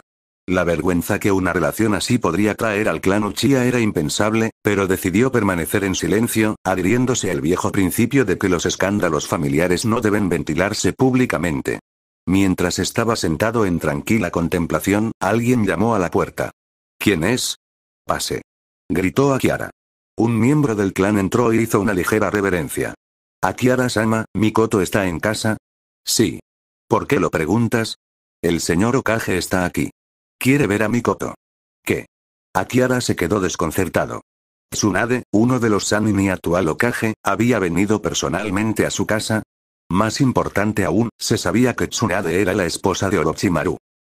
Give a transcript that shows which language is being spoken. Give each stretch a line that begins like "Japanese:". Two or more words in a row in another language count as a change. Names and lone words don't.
Spanish: La vergüenza que una relación así podría traer al clan Uchiha era impensable, pero decidió permanecer en silencio, adhiriéndose al viejo principio de que los escándalos familiares no deben ventilarse públicamente. Mientras estaba sentado en tranquila contemplación, alguien llamó a la puerta. ¿Quién es? Pase. Gritó Akiara. Un miembro del clan entró y hizo una ligera reverencia. Akiara-sama, ¿Mikoto está en casa? Sí. ¿Por qué lo preguntas? El señor Hokage está aquí. Quiere ver a Mikoto. ¿Qué? Akiara se quedó desconcertado. Tsunade, uno de los Sannin y actual Hokage, había venido personalmente a su casa. Más importante aún, se sabía que Tsunade era la esposa de Orochimaru.